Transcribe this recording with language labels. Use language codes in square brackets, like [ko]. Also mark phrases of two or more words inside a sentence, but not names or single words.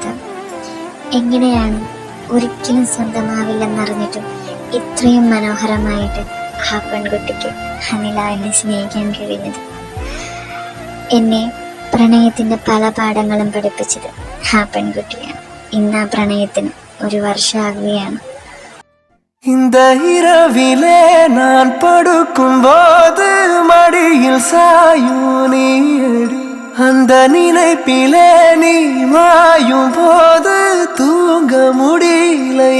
[ml] എങ്ങനെയാണ് ഒരിക്കലും സ്വന്തമാവില്ലെന്നറിഞ്ഞിട്ടും ഇത്രയും മനോഹരമായിട്ട് ആ പെൺകുട്ടിക്ക് ആ നിലാവിനെ സ്നേഹിക്കാൻ കഴിഞ്ഞത്? എന്നെ പ്രണയത്തിൻ്റെ പല പാഠങ്ങളും പഠിപ്പിച്ചത് ആ പെൺകുട്ടിയാണ്. ഇന്ന് ആ പ്രണയത്തിന് ഒരു വർഷമാകുകയാണ്. [ta] இந்த இரவிலே நான் படுக்கும்போது மடியில் சாயும் நீடி, அந்த நினைப்பிலே நீ மாயும் போது தூங்க முடியல.